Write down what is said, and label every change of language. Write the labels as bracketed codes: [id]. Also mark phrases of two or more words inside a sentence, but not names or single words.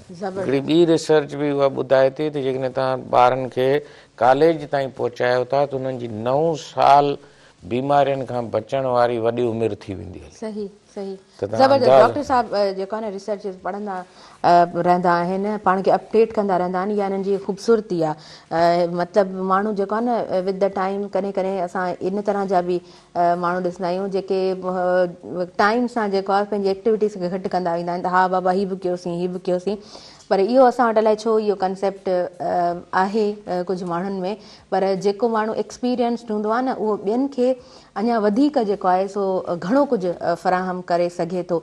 [sd] हिकिड़ी ॿी रिसर्च बि उहा ॿुधाए थी त जेकॾहिं तव्हां ॿारनि खे कॉलेज ताईं पहुचायो था त उन्हनि जी 9 साल बीमारियुनि खां बचण वारी वॾी उमिरि थी वेंदी आहे। सही सही, ज़बरदस्त। डॉक्टर साहब जेको आहे न रिसर्च पढ़ंदा रहंदा आहिनि, पाण खे अपडेट कंदा रहंदा आहिनि, इहा हिननि जी ख़ूबसूरती आहे। मतिलबु माण्हू जेको आहे न [en] with the time [sd] कॾहिं कॾहिं असां इन तरह जा बि माण्हू ॾिसंदा आहियूं जेके टाइम सां जेको आहे पंहिंजी एक्टिविटीज़ खे घटि कंदा वेंदा आहिनि। त हा बाबा हीअ बि कयोसीं, हीअ बि कयोसीं, पर इहो असां वटि अलाए छो इहो कंसेप्ट आहे कुझु माण्हुनि में। पर जेको माण्हू एक्सपीरियंस्ड हूंदो आहे न, उहो ॿियनि खे अञा वधीक जेको आहे सो घणो कुझु फ़राहम करे सघे थो।